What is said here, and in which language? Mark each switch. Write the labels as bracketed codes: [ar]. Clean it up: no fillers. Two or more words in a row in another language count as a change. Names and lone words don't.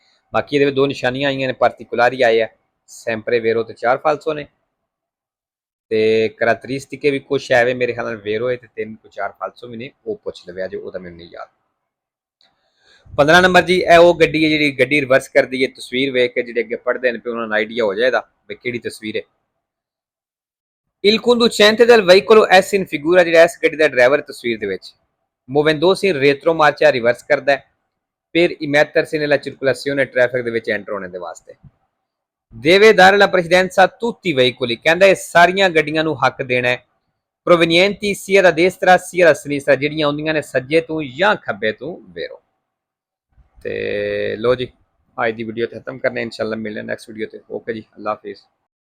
[pa] ਬਾਕੀ ਇਹਦੇ ਵਿੱਚ ਦੋ ਨਿਸ਼ਾਨੀਆਂ ਆਈਆਂ ਨੇ, ਪਾਰਟਿਕੂਲਰੀ ਆਏ ਆ, [it] sempre vero [pa] ਤੇ 4 ਫਾਲਸੋ ਨੇ, ਤੇ ਕਰੈਕਟਰਿਸਟਿਕੇ ਵੀ ਕੁਛ ਹੈ ਮੇਰੇ ਖਿਆਲ ਨਾਲ ਵੇਰੋ ਹੈ ਤੇ 3 ਕੋ 4 ਫਾਲਸੋ ਵੀ ਨੇ, ਉਹ ਪੁੱਛ ਲਵਿਆ ਜੋ, ਉਹਦਾ ਮੈਨੂੰ ਨਹੀਂ ਯਾਦ। 15 ਨੰਬਰ ਜੀ, ਇਹ ਉਹ ਗੱਡੀ ਹੈ ਜਿਹੜੀ ਗੱਡੀ ਰਿਵਰਸ ਕਰਦੀ ਹੈ, ਤਸਵੀਰ ਵੇਖ ਕੇ ਜਿਹੜੇ ਅੱਗੇ ਪੜ੍ਹਦੇ ਨੇ ਫਿਰ ਉਹਨਾਂ ਨੂੰ ਆਈਡੀਆ ਹੋ ਜਾਏਗਾ ਵੀ ਕਿਹੜੀ ਤਸਵੀਰ ਹੈ। [it] Il conducente del veicolo S in figura [pa] ਜਿਹੜਾ ਇਸ ਗੱਡੀ ਦਾ ਡਰਾਈਵਰ ਤਸਵੀਰ ਦੇ ਵਿੱਚ [it] muovendosi in retromarcia [pa] ਰਿਵਰਸ ਕਰਦਾ ਹੈ [it] per immettersi nella circolazione [pa] ਟ੍ਰੈਫਿਕ ਦੇ ਵਿੱਚ ਐਂਟਰ ਹੋਣੇ ਦੇ ਵਾਸਤੇ, [it] deve dare la precedenza a tutti i veicoli [pa] ਕਹਿੰਦਾ ਇਹ ਸਾਰੀਆਂ ਗੱਡੀਆਂ ਨੂੰ ਹੱਕ ਦੇਣਾ ਹੈ, [it] provenienti sia da destra sia da sinistra [pa] ਜਿਹੜੀਆਂ ਆਉਂਦੀਆਂ ਨੇ ਸੱਜੇ ਤੋਂ ਜਾਂ ਖੱਬੇ ਤੋਂ, ਵੇਰੋ। ਤੇ ਲੋ ਜੀ ਅੱਜ ਦੀ ਵੀਡੀਓ ਖਤਮ ਕਰਨੇ, ਇਨਸ਼ਾਅੱਲਾ ਮਿਲਣੇ [en] next video [pa] ਤੇ, ਓਕੇ ਜੀ, ਅੱਲਾ ਹਾਫਿਜ਼।